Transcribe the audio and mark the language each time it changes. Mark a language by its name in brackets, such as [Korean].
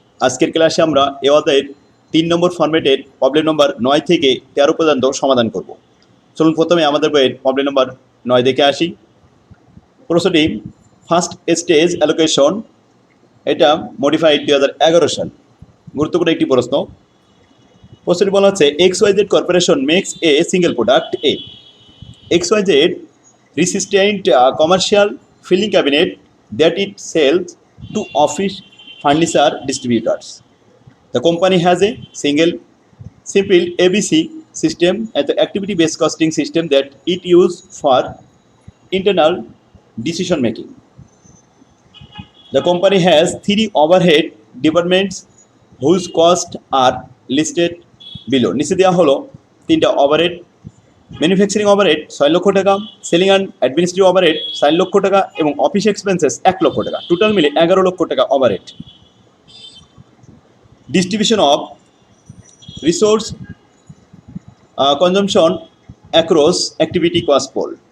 [Bangla] আজকের ক্লাসে আমরা এ অধ্যায়ের 3 নম্বর ফরম্যাটের প্রবলেম নম্বর 9 থেকে 13 পর্যন্ত সমাধান করব। চলুন প্রথমে আমাদের বইয়ের প্রবলেম নম্বর 9 দেখে আসি। প্রশ্নটি ফার্স্ট স্টেজ অ্যালোকেশন, এটা মডিফাইড 2011 সাল। গুরুত্বপূর্ণ একটি প্রশ্ন। প্রশ্নটি বলা হচ্ছে [English] XYZ corporation makes a single product a XYZ resistant commercial filing cabinet that it sells to office furniture distributors. The company has a simple ABC system and the activity based costing system that it uses for internal decision making. The company has 3 overhead departments whose costs are listed below. [Bangla] নিচে দেওয়া হলো 3টা overhead. Manufacturing overhead 6 লক্ষ টাকা, selling and administrative overhead 4 লক্ষ টাকা এবং office expenses 1 লক্ষ টাকা। টোটাল মিলে 11 লক্ষ টাকা overhead. [English] Distribution of resource consumption across activity cost pool.